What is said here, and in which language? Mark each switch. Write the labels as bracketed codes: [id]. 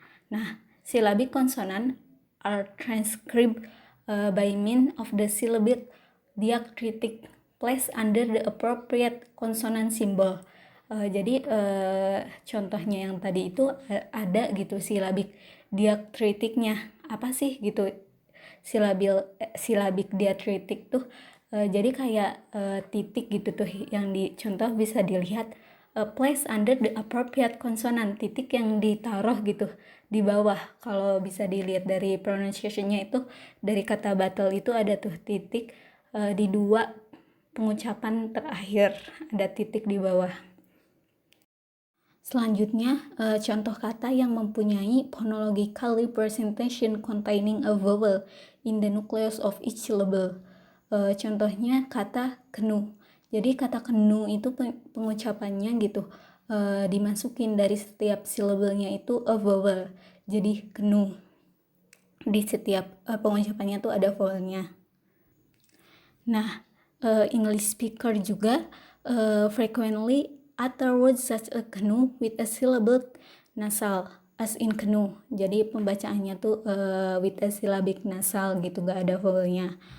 [en] Nah, syllabic consonant are transcribed by means of the syllabic diacritic placed under the appropriate consonant symbol. [id] Jadi contohnya yang tadi itu ada gitu syllabic diakritiknya apa sih gitu. Syllabic diakritik tuh jadi kayak titik gitu tuh yang di contoh bisa dilihat [en] place under the appropriate consonant, [id] titik yang ditaruh gitu di bawah. Kalau bisa dilihat dari pronunciation-nya itu dari kata battle itu ada tuh titik di dua pengucapan terakhir ada titik di bawah. Selanjutnya, contoh kata yang mempunyai [en] phonological representation containing a vowel in the nucleus of each syllable. [id] Contohnya kata kenu. Jadi kata kenu itu pengucapannya gitu, dimasukin dari setiap syllable-nya itu a vowel. Jadi kenu. Di setiap pengucapannya tuh ada vowelnya. [en] Nah, English speaker juga frequently utter words such as canoe with a syllable nasal as in canoe. [id] Jadi pembacaannya tuh [en] with a syllabic nasal [id] gitu, gak ada vowelnya.